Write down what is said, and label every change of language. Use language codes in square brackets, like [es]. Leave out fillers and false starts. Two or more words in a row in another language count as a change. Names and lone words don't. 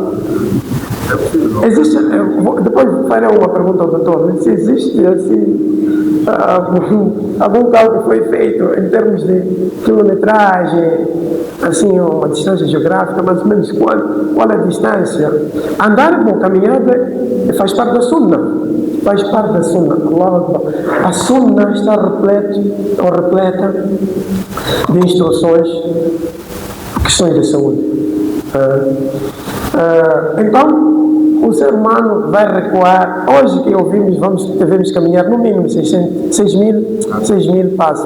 [pt] Existe, depois farei uma pergunta ao doutor, se existe assim algum cálculo que foi feito em termos de quilometragem, assim, uma distância geográfica, mais ou menos qual é a distância. Andar com caminhada faz parte da sunna. Faz parte da sunna. A sunna está repleta de instruções, questões de saúde. Então, o ser humano vai recuar. Hoje que ouvimos, devemos caminhar no mínimo 6.000 passos.